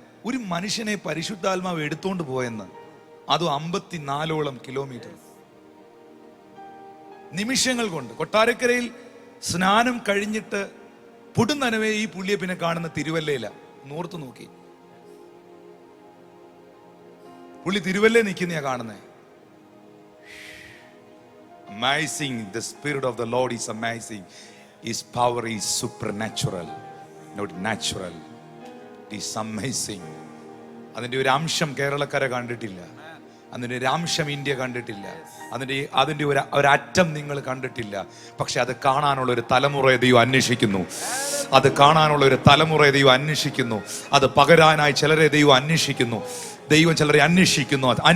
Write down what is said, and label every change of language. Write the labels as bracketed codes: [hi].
[ml] ഒരു മനുഷ്യനെ പരിശുദ്ധാത്മാവ് എടുത്തോണ്ട് പോയെന്ന്, അതും 54ഓളം കിലോമീറ്റർ. നിമിഷങ്ങൾ കൊണ്ട് കൊട്ടാരക്കരയിൽ സ്നാനം കഴിഞ്ഞിട്ട് പുടുന്നനവേ ഈ പുള്ളിയെ പിന്നെ കാണുന്ന തിരുവല്ലയില. നോർത്ത് നോക്കി, പുള്ളി തിരുവല്ല നിൽക്കുന്നയാ കാണുന്നേ. [en] Amazing, the Spirit of the Lord is amazing. His power is supernatural, not natural. It is amazing. [ml] അതിൻ്റെ ഒരു അംശം കേരളക്കര കണ്ടിട്ടില്ല, അതിൻ്റെ ഒരു അംശം ഇന്ത്യ കണ്ടിട്ടില്ല, അതിൻ്റെ ഒരറ്റം നിങ്ങൾ കണ്ടിട്ടില്ല. പക്ഷെ അത് കാണാനുള്ള ഒരു തലമുറയെ ദൈവം അന്വേഷിക്കുന്നു. അത് കാണാനുള്ള ഒരു തലമുറയെ ദൈവം അന്വേഷിക്കുന്നു. അത് പകരാനായി ചിലരെ ദൈവം അന്വേഷിക്കുന്നു. ദൈവം ചിലരെ അന്വേഷിക്കുന്നു.